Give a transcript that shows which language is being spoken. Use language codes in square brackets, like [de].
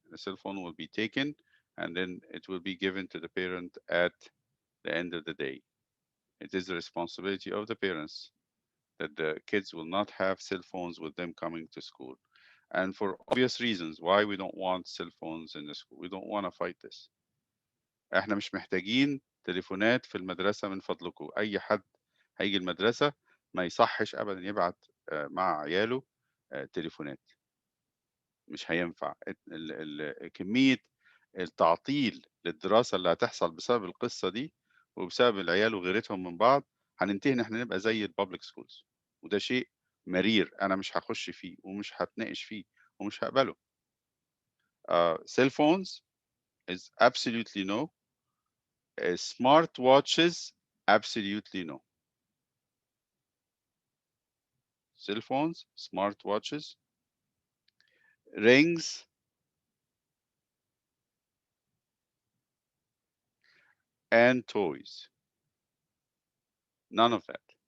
[en] The cell phone will be taken and then it will be given to the parent at the end of the day. It is the responsibility of the parents that the kids will not have cell phones with them coming to school. And for obvious reasons why we don't want cell phones in the school. We don't want to fight this. [ar] احنا مش محتاجين تليفونات في المدرسة من فضلكم. أي حد هيجي المدرسة ما يصحش أبدا يبعت مع عياله تليفونات. مش هينفع. كمية التعطيل للدراسة اللي هتحصل بسبب القصة دي وبسبب العيال وغيرتهم من بعض هننتهي ان احنا نبقى زي البابليك سكولز، وده شيء مرير انا مش هخش فيه ومش هتناقش فيه ومش هقبله. [en] cell phones is absolutely no. Smart watches absolutely no. Cell phones, smart watches, rings, and toys. None of that.